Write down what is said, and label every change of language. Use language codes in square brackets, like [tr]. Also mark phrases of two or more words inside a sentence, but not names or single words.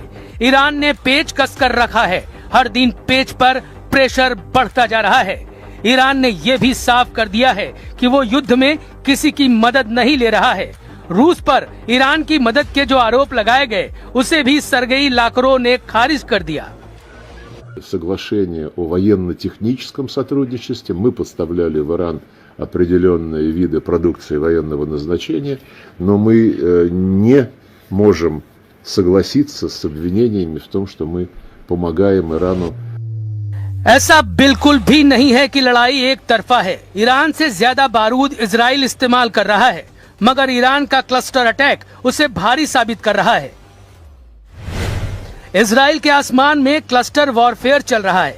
[hi] ईरान ने पेच कसकर रखा है। हर दिन पेच पर प्रेशर बढ़ता जा रहा है। ईरान ने यह भी साफ कर दिया है कि वो युद्ध में किसी की मदद नहीं ले रहा है। रूस पर ईरान की मदद के जो आरोप लगाए गए, उसे भी Сергей Лавров ने खारिज कर दिया। [ru] Соглашение о военно-техническом сотрудничестве, мы поставляли в Иран определенные виды продукции военного назначения, но мы не можем согласиться с обвинениями в том, что мы помогаем Ирану। [hi] ऐसा बिल्कुल भी नहीं है कि लड़ाई एक तरफा है। ईरान से ज्यादा बारूद इजराइल इस्तेमाल कर रहा है, मगर ईरान का [en] cluster attack [hi] उसे भारी साबित कर रहा है। इजराइल के आसमान में [en] cluster warfare [hi] चल रहा है।